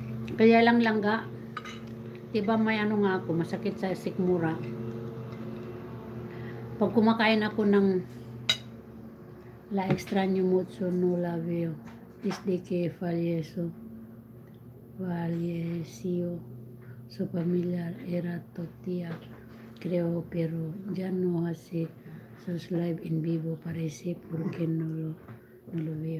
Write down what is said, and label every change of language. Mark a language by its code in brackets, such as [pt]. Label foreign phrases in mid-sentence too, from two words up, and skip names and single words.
[tl] Kaya lang langga. Diba may ano nga ako, masakit sa sikmura. Pag kumakain ako ng [es] la extraño mucho, no la veo. Desde que falleció su familiar era tortilla, creo, pero ya no hace sus live en vivo, parece, porque no lo veo.